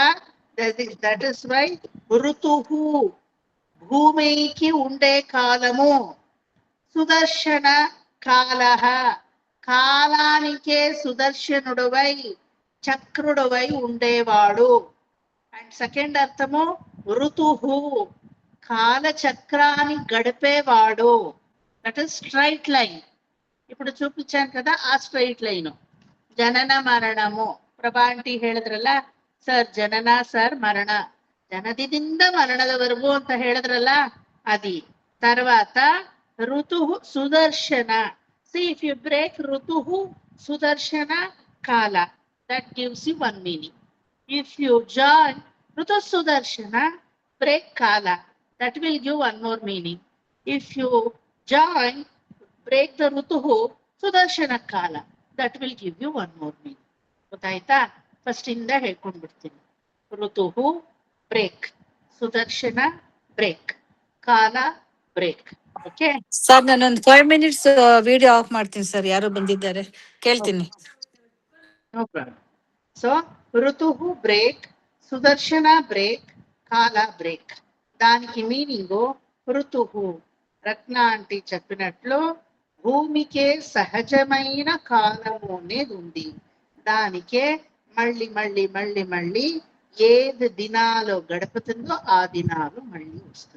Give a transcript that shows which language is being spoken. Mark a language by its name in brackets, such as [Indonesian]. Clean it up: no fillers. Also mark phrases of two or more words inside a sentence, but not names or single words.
[English] that is why [Telugu] ఋతుహు భూమికి ఉండే కాలము, సుదర్శన కాలః కాలానికే సుదర్శనుడువై చక్రుడువై ఉండేవాడు. [English] and second [Telugu] అర్థము ఋతుహు కాలచక్రాన్ని గడిపేవాడు. [English] that is straight line. [Telugu] ఇప్పుడు చూపించాను కదా ఆ [English] straight line. [Kannada] ಜನನ ಮರಣము ಪ್ರಭಾ ಆಂಟಿ ಹೇಳಿದ್ರಲ್ಲ ಸರ್, ಜನನ ಸರ್ ಮರಣ, ಜನನದಿಂದ ಮರಣದವರೆಗೂ ಅಂತ ಹೇಳಿದ್ರಲ್ಲ అది. [Telugu] తర్వాత ఋతుహు సుదర్శన. [English] see if you break ఋతుహు సుదర్శన కాల, that gives you one meaning. if you join ఋతు సుదర్శన బ్రేక్ కాల, that will give one more meaning. if you join break the ಋತುಹು ಸುದರ್ಶನ ಕಾಲ, that will give you one more meaning. [Kannada] ಗೊತ್ತಾಯ್ತಾ? ಫಸ್ಟ್ ಇಂದ ಹೇಳ್ಕೊಂಡು ಬಿಡ್ತೀನಿ. ಋತುಹು ಬ್ರೇಕ್, ಸುದರ್ಶನ ಬ್ರೇಕ್, ಕಾಲ ಬ್ರೇಕ್. ಓಕೆ ಸರ್, ನಾನೊಂದು 5 minutes ವಿಡಿಯೋ ಆಫ್ ಮಾಡ್ತೀನಿ ಸರ್, ಯಾರೋ ಬಂದಿದ್ದಾರೆ, ಕೇಳ್ತೀನಿ. [English] no problem. [Telugu] ಸೊ ఋతుహు బ్రేక్, సుదర్శన బ్రేక్, కాల బ్రేక్. దానికి మీనింగు ఋతుహు. రత్న ఆంటీ చెప్పినట్లు భూమికే సహజమైన కాలము అనేది ఉంది. దానికే మళ్ళీ మళ్ళీ మళ్ళీ మళ్ళీ ఏది దినాలు గడుపుతుందో ఆ దినాలు మళ్ళీ వస్తుంది.